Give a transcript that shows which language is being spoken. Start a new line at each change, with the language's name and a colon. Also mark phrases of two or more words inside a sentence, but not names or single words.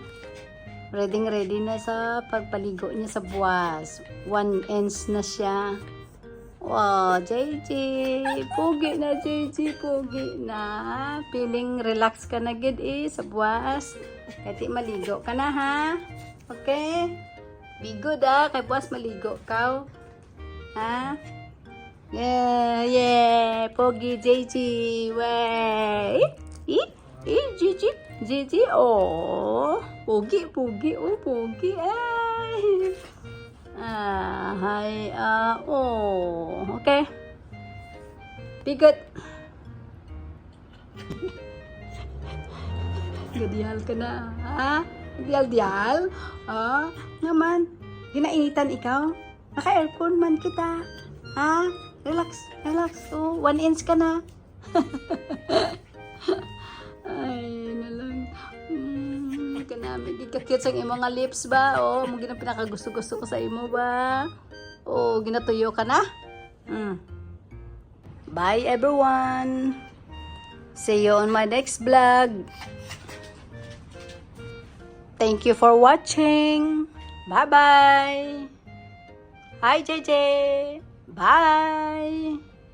Hiligaynon: Ready na sa pagpaligo niya sa buwas. 1 inch na siya. Wow, JJ. Pogi na, JJ. Pogi na. Feeling relax ka na, gid, sa buwas. Kaya maligo ka na, ha? Okay?
English: Be good,
Hiligaynon: kay buwas maligo ka. Ha?
English: Yeah, yeah. Pogi, JJ. Wey. Gigi, oh. Pogi, oh, pogi, ay. Hi, oh. Okay. Be good.
Hiligaynon: Gadial ka na, ha? Dial? Naman. Ginainitan ikaw? Naka-aircon man kita. Ha? Relax. Oh, 1 inch ka na. Ay, na lang. Kanami, di ka cute sa imong mga lips ba? Oh, mo gina pinakagusto-gusto ko sa imo ba? Oh, ginatuyo ka na?
English: Bye everyone. See you on my next vlog. Thank you for watching. Bye-bye. Hi, JJ. Bye.